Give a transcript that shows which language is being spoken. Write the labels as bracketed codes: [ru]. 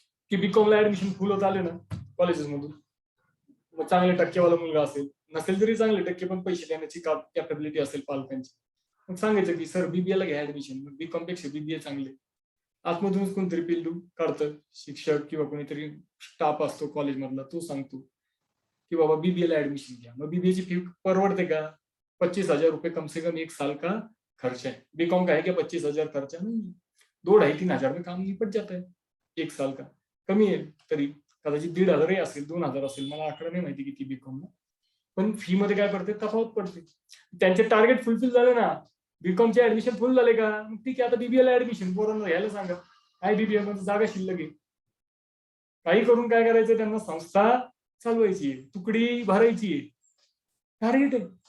[mr] की BCom ला admission फुल होत आले ना कॉलेजेस मधून, मग चांगले टक्केवाला मुलगा असेल, नसेल तरी चांगले टक्के पण पैसे देण्याची कॅपेबिलिटी असेल पालकांची, मग सांगायचं की सर BBA ला घ्या ऍडमिशन, BCom पेक्षा BBA चांगले. आतमधूनच कोणतरी पिल्लू काढतं, शिक्षक किंवा कोणीतरी स्टाफ असतो कॉलेज मधला, तो सांगतो की बाबा BBA ला ऍडमिशन घ्या. मग BBA ची फी परवडते का? [hi] 25,000 रुपये कम से कम 1 साल का खर्च है. BCom का है क्या 25,000 खर्चा? नहीं, 2-2,5-3,000 में काम निपट जाता है 1 साल का. [mr] कमी आहे तरी, कदाचित 1,500 असेल, 2,000 असेल, मला आकडा नाही माहिती किती BCom ला. पण फी मध्ये काय पडते, तफावत पडते. त्यांचे टार्गेट फुलफिल झाले ना, BCom चे ऍडमिशन फुल झाले का, मग ठीक आहे आता BBA ला ऍडमिशन पोरांना घ्यायला सांगा. काय BBA मध्ये जागा शिल्लक आहे, काही करून काय करायचं, त्यांना संस्था चालवायची आहे, तुकडी भरायची आहे, टारगेट है.